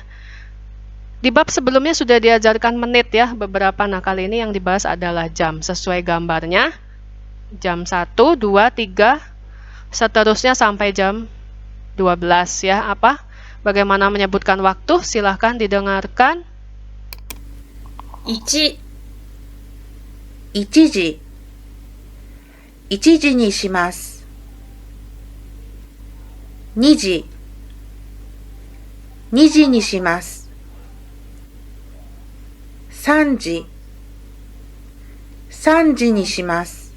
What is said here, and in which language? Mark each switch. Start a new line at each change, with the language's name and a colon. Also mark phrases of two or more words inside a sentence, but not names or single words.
Indonesian: Di bab sebelumnya sudah diajarkan menit ya, beberapa. Nah, kali ini yang dibahas adalah jam sesuai gambarnya. Jam 1, 2, 3, seterusnya sampai jam 12 ya. Bagaimana menyebutkan waktu? Silahkan didengarkan.
Japanese: 1、1 時、1時にします。2時、2時にします。3時、3時にします